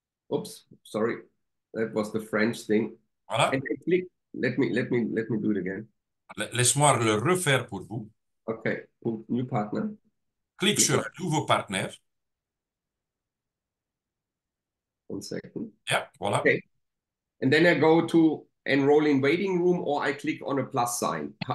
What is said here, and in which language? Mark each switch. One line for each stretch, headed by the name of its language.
English: Oops, sorry. That was the French thing.
French: Voilà.
English: And I click, let me do it again.
French: Laisse-moi le refaire pour vous.
English: Okay, new partner.
French: Clique sur un nouveau partenaire.
English: 1 second. Yeah, voilà. Okay. And then I go to enroll in waiting room or I click on a plus sign.